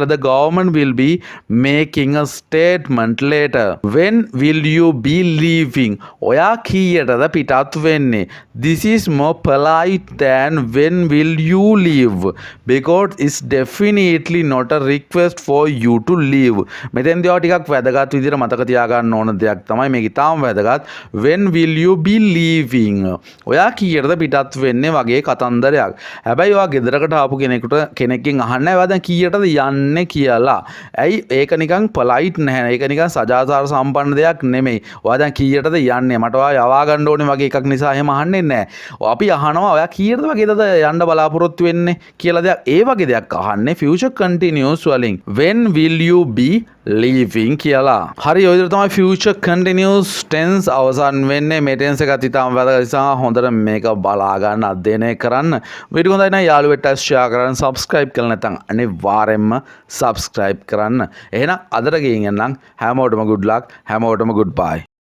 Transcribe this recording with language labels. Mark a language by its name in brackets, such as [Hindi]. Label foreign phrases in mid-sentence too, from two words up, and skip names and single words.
[English] The government will be making a statement later. When will you be leaving? [Sinhala] ඔයා කීයටද පිටත් වෙන්නේ? [English] This is more polite than when will you leave? Because it's definitely not a request for you to leave. [Sinhala] මෙතෙන්දී ඔය ටිකක් වැදගත් විදිහට මතක තියාගන්න ඕන දෙයක් තමයි මේක ඉතාම වැදගත්. [English] When will you be leaving? [Sinhala] ඔයා කීයටද පිටත් වෙන්නේ වගේ කතන්දරයක්. හැබැයි ඔයා ගෙදරකට ආපු කෙනෙක්ගෙන් අහන්නේ ඔයා දැන් කීයටද යන්නේ කියලා. ඇයි ඒක නිකන් polite නැහැ. ඒක නිකන් සදාචාර සම්පන්න දෙයක් නෙමෙයි. ඔයා දැන් කීයටද යන්නේ? මට ඔයා යවා ගන්න ඕනේ වගේ එකක් නිසා එහෙම අහන්නේ නැහැ. අපි අහනවා ඔයා කීයටද වගේද යන්න බලාපොරොත්තු වෙන්නේ කියලා දෙයක්. ඒ වගේ දෙයක් අහන්නේ [English] future continuous [Sinhala] වලින්. [English] When will you be leaving කියලා. [Sinhala] හරි ඔය විදිහට තමයි [English] future continuous tense [Sinhala] අවසන් වෙන්නේ. මේ tense එකත් ඉතාම වැදගත් නිසා හොඳට මේක බලා ගන්න අධ්‍යයනය කරන්න. වීඩියෝ හොඳයි නම් යාළුවෙක්ට share කරන්න, subscribe කරලා නැත්නම් අනිවාර්යෙන්ම subscribe කරන්න. එහෙනම් අදට ගිහින් යන්නම්. හැමෝටම [English] good luck. [Sinhala] හැමෝටම goodbye.